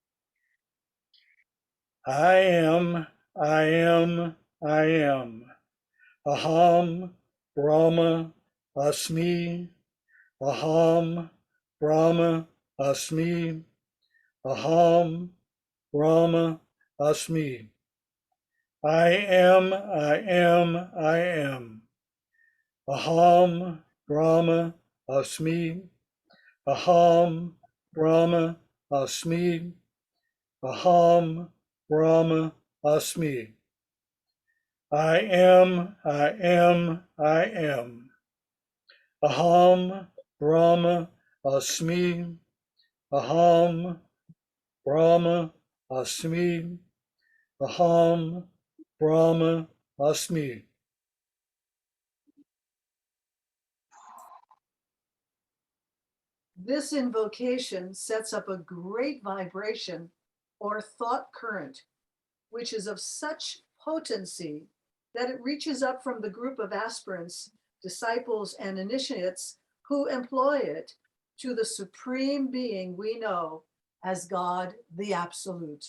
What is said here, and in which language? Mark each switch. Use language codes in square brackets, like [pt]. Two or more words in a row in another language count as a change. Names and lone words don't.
[en] I am, I am, I am. [sa] Aham Brahma Asmi. Aham Brahma Asmi. Aham Brahma Asmi. [en] I am, I am, I am. [sa] Aham Brahma Asmi. Aham Brahma Asmi. Aham Brahma Asmi. [en] I am, I am, I am. [sa] Aham Brahma Asmi. Aham Brahma Asmi. Aham Brahma Asmi. [en] This invocation sets up a great vibration or thought current, which is of such potency that it reaches up from the group of aspirants, disciples, and initiates who employ it to the supreme being we know as God, the Absolute.